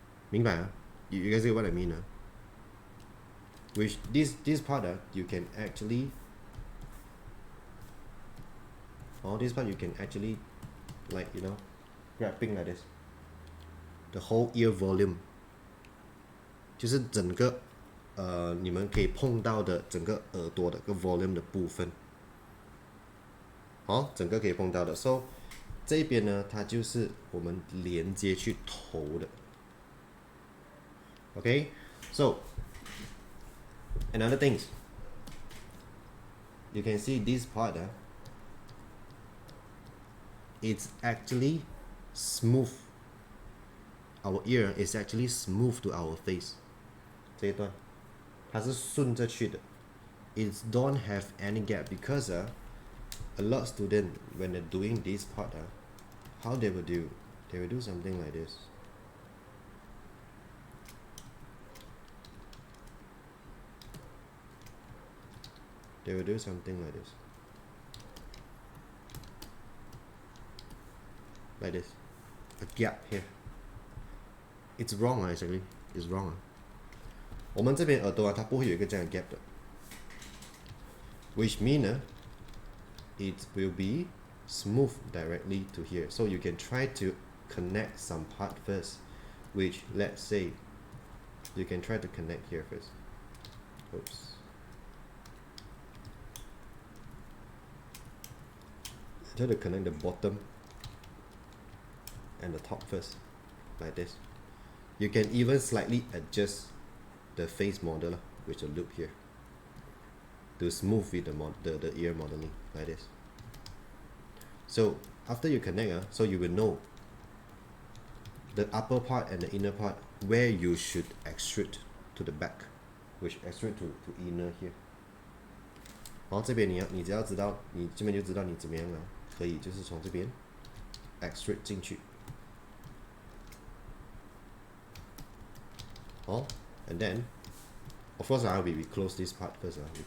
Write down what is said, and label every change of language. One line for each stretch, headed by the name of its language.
Chinese: 明白啊?
English: You guys get what I mean? Which this part, you can actually, this part you can actually, like, you know, grabbing like this. The whole ear volume,
Chinese: 就是整个你们可以碰到的整个耳朵的个 volume 的部分，整个可以碰到的。 So 这边呢，它就是我们连接去头的。
English: Okay, so another things, you can see this part, it's actually smooth. Our ear is actually smooth to our face.
Chinese: 这一段它是顺着去的。
English: It don't have any gap because a lot of students, when they're doing this part, how they will do? They will do something like this. They will do something like this. Like this. A gap here. It's wrong, actually. It's wrong.
Chinese: 我们这边耳朵它不会有一个这样的 gap 的。
English: Which means it will be smooth directly to here. So you can try to connect some part first, which let's say you can try to connect here first. Oops. Try to connect the bottom and the top first, like this. You can even slightly adjust the face model with a loop here to smooth with the ear modeling, like this. So after you connect, so you will know the upper part and the inner part where you should extrude to the back, which extrude to inner here.
Chinese: 然后这边你只要知道，你这边就知道你怎么样了，可以就是从这边 extrude 进去。
English: And then of course we close this part first.